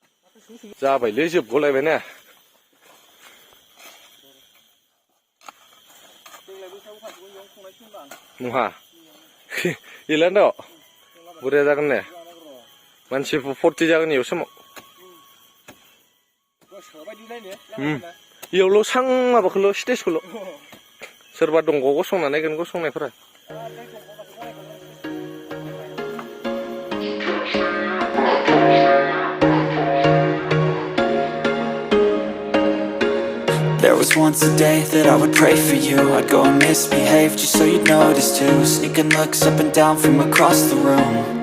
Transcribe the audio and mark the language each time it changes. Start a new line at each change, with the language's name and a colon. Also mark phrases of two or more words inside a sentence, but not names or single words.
Bodo: जाबायलै जोबगलायबाय ना नङा गैलानो द' बुरजा जागोन ने मानसिफोर 40 जागोन इयाव समाव इयावल' सां माबाखौल' स्टेजखौल' सोरबा दंग' गसंना नायगोन गसंनायफोरा
English: There was once a day that I would pray for you. I'd go and misbehave just so you'd notice too. Sneaking looks up and down from across the room.